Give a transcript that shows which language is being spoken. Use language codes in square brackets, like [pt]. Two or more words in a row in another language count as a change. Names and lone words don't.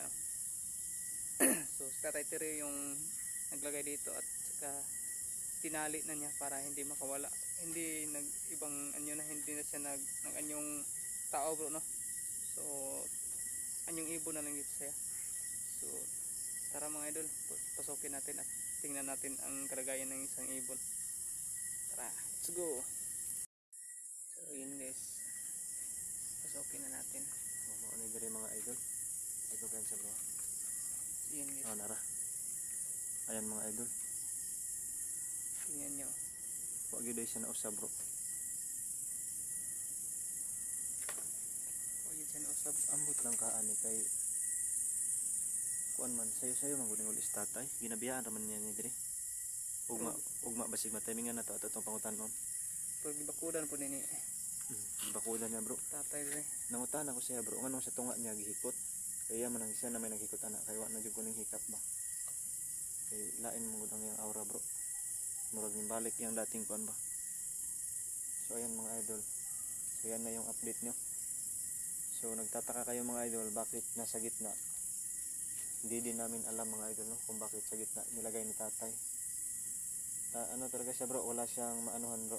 [tl] So si Tatay Terry yung naglagay dito at saka tinali na niya para hindi makawala. Hindi ibang anyo na, hindi na siya nag anyong tao bro, no? So anyong ibon na lang dito siya. So tara mga idol, pasukin natin at tingnan natin ang kalagayan ng isang ibon. Tara, [en] let's go. [tl] So yun guys, pasukin na natin. Ano yung mga idol? Ito kayo sa bro. Yun guys, Nara. Ayan mga idol. tingnan nyo. Huwag yun siya na usab bro. O yun siya nausap. [ceb] Ambot lang kaani kay kuan man sayo-sayo manguning ulis tatay. Ginabiyaan raman niya ni dire. Ugma basig matimingan na to ato tong pangutanon. Pag bakudan po nini Bakudan niya bro. Tatay rin. Nangutan ako siya bro, nganong sa tunga niya gihikot. Kaya man ang isa na may naghikot ana, kaya wa na jud kuning hikap ba. Kay lain mo gud ang iyang aura bro. Murag ning balik yang dating kuan ba. [tl] So ayan mga idol. So yan na yung update nyo. So nagtataka kayo mga idol, bakit nasa gitna? Hindi din namin alam mga idol, no, kung bakit sa gitna nilagay ni tatay. Ano talaga siya bro, wala siyang maanuhan bro.